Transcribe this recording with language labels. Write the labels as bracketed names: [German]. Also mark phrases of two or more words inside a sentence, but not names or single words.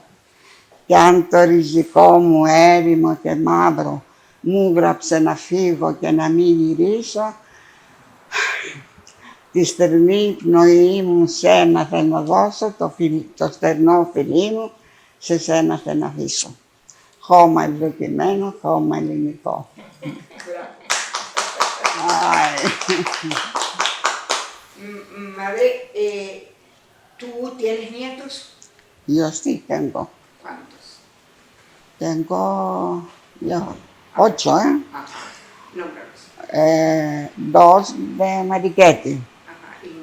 [Greek] Κι αν το ριζικό μου έρημο και μαύρο μου γράψε να φύγω και να μην γυρίσω, τη στερνή πνοή μου σένα θα να δώσω, το στερνό φιλί μου σε σένα θα να αφήσω. Χώμα ευλογημένο, χώμα ελληνικό. [Spanish] Madre, ¿tú tienes nietos? Yo sí tengo. ¿Cuántos? Tengo yo 8, ¿eh? Ajá, nómbralos. 2 de Mariquetti, Ajá, y,